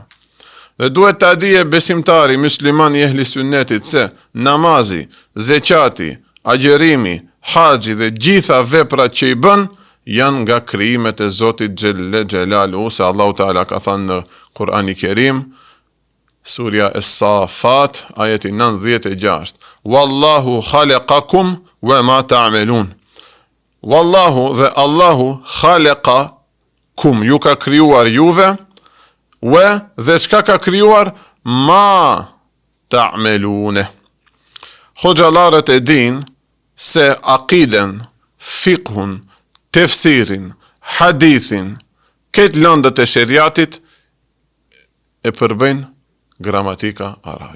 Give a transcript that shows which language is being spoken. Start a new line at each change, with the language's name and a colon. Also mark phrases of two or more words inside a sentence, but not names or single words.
Albanian: Dhe duhet ta dije besimtari, musliman I ehli sunnetit se namazi, zeqati, agjerimi, haxhi dhe gjitha veprat që I bën janë nga krijimet e Zotit
Arabic: جل جلاله,
Albanian: se Allahu Teala ka thënë në Kur'ani Kerim, surja Es-Safat, ajeti 96.
Arabic: والله خلقكم وما تعملون.
Albanian: Wallahu dhe
Arabic: الله خلقكم,
Albanian: ju ka krijuar juve, dhe çka ka krijuar
Arabic: ما تعملون.
Albanian: Hoxhallarët e din se akiden, fiqhun, tefsirin, hadithin, këtë lëndët e sheriatit e përbëjnë gramatika arabe.